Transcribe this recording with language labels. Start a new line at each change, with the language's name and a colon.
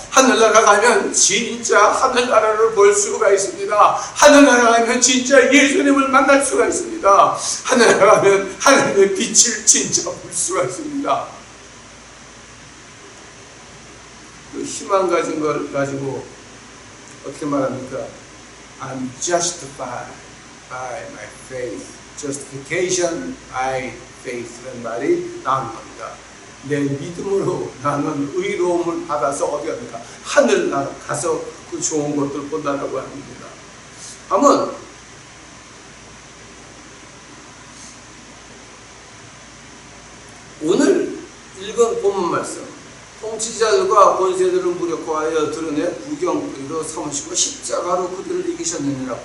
Korean: 하늘나라 가면 진짜 하늘나라를 볼 수가 있습니다. 하늘나라 가면 진짜 예수님을 만날 수가 있습니다. 하늘나라 가면 하나님의 빛을 진짜 볼 수가 있습니다. 그 희망 가진 걸 가지고 어떻게 말합니까?
English: I'm justified by my faith. Justification by faith
Korean: 라는 말이 나오는 겁니다. 내 믿음으로 나는 의로움을 받아서 어디 갑니까? 하늘나라 가서 그 좋은 것들 본다라고 합니다. 한번 오늘 읽은 본문 말씀, 통치자들과 권세들을 무력화하여 드러내 부경으로 삼으시고 십자가로 그들을 이기셨느니라.